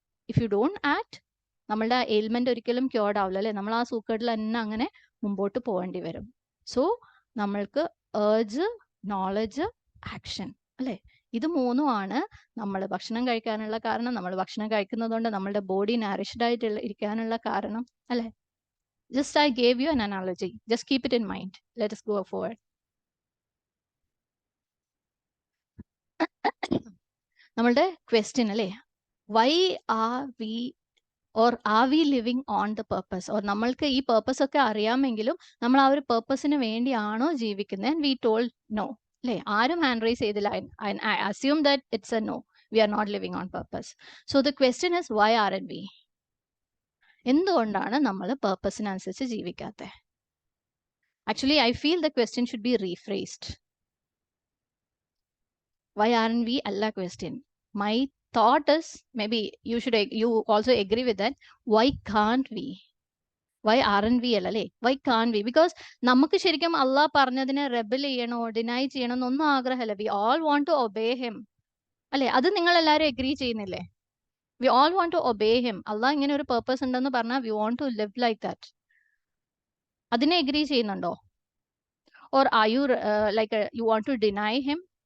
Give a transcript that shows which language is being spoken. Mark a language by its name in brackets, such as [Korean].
[English] if you don't act, [Malayalam] നമ്മളുടെ ailment ഒരിക്കലും cured ആവില്ല അല്ലെ, നമ്മൾ ആ സൂക്കേടിൽ തന്നെ അങ്ങനെ മുമ്പോട്ട് പോകേണ്ടി വരും. സോ നമ്മൾക്ക് ഏർജ്, നോളജ്, ആക്ഷൻ അല്ലെ, ഇത് മൂന്നുമാണ് നമ്മൾ ഭക്ഷണം കഴിക്കാനുള്ള കാരണം. നമ്മൾ ഭക്ഷണം കഴിക്കുന്നതുകൊണ്ട് നമ്മളുടെ ബോഡി നറിഷ്ഡ് ആയിട്ട് ഇരിക്കാനുള്ള കാരണം അല്ലെ. [English] Just I gave you an analogy, just keep it in mind. Let us go forward. [Malayalam] നമ്മളുടെ ക്വസ്റ്റ്യൻ അല്ലേ, [English] why are we or are we living on the purpose, [Malayalam] or നമ്മൾക്ക് ഈ പേർപ്പസ് ഒക്കെ അറിയാമെങ്കിലും നമ്മൾ ആ ഒരു പേർപ്പസിന് വേണ്ടിയാണോ ജീവിക്കുന്നത്? [English] we told no അല്ലേ, [Malayalam] ആരും ഹാൻഡ് റൈസ് ചെയ്തില്ല. [English] I assume that it's a no, we are not living on purpose. So the question is why aren't we, [Malayalam] എന്തുകൊണ്ടാണ് നമ്മൾ പേർപ്പസിനനുസരിച്ച് ജീവിക്കാത്തത്? [English] Actually I feel the question should be rephrased. Why aren't we alla question? My thought is, maybe you also agree with that. Why can't we? Why aren't we അല്ലേ? Why can't we? [Malayalam] Because നമുക്ക് ശരിക്കും അള്ളാഹ് പറഞ്ഞതിനെ Rebel ചെയ്യണോ deny ചെയ്യണോ എന്നൊന്നും ആഗ്രഹമില്ല. [English] We all want to obey him അല്ലേ, [Malayalam] അത് നിങ്ങൾ എല്ലാവരും എഗ്രി ചെയ്യുന്നില്ലേ? [English] We all want to obey him. [Malayalam] അള്ളാഹ് ഇങ്ങനെ ഒരു പേർപ്പസ് ഉണ്ടെന്ന് പറഞ്ഞാൽ [English] we want to live like that. [Malayalam] അതിനെ എഗ്രി ചെയ്യുന്നുണ്ടോ? [English] Or are you you want to deny him?